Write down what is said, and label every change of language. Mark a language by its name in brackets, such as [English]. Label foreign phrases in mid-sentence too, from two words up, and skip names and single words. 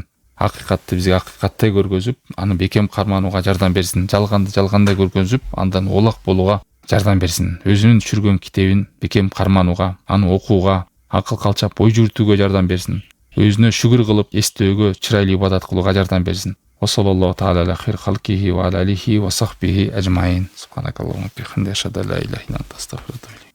[Kyrgyz] Акыйкатты бизге акыйкаттай көргөзүп, аны бекем карманууга жардам берсин. Жалганды жалгандай көргөзүп, андан олак болууга жардам берсин. Өзүнүн түшүргөн китебин бекем карманууга, аны окууга, акыл калчап бой жүгүртүүгө жардам берсин. Өзүнө шүгүр кылып, эстөөгө, чырайлуу ибадат кылууга жардам берсин. [Arabic] وصلى الله تعالى على خير خلقه وعلى آله وصحبه أجمعين. سبحانك اللهم بحمدك، أشهد أن لا إله إلا أنت، أستغفرك.